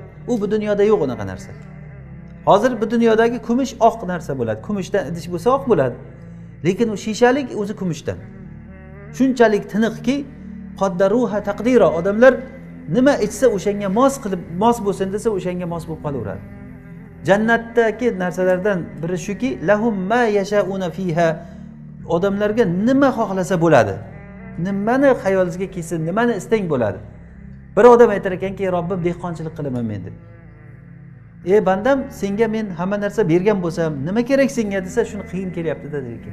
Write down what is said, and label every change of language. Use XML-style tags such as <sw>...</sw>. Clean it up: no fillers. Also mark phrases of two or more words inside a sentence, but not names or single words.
<uz>U bu dunyoda yo'q unaqa narsa. Hozir bu dunyodagi kumush oq narsa bo'ladi. Kumushdan idish bo'lsa oq bo'ladi. Lekin u shishalik o'zi kumushdan. Shunchalik tiniqki,</uz> <ar>qaddaruha taqdira.</ar> <uz>Odamlar nima ichsa o'shanga mos bo'lsin desa o'shanga mos bo'lib qolaveradi. Jannatdagi narsalardan biri shuki,</uz> <ar>lahum ma yashauna fiha.</ar> <uz>Odamlarga nima xohlasa bo'ladi. Nimani xayolingizga kelsin, nimani istang bo'ladi. Bir odam aytar ekanki, Robbim dehqonchilik qilaman men deb. Bandam, senga men hamma narsa bergan bo'lsam, nima kerak senga desa, shuni qilgim kelyapti dedi ekan.</uz>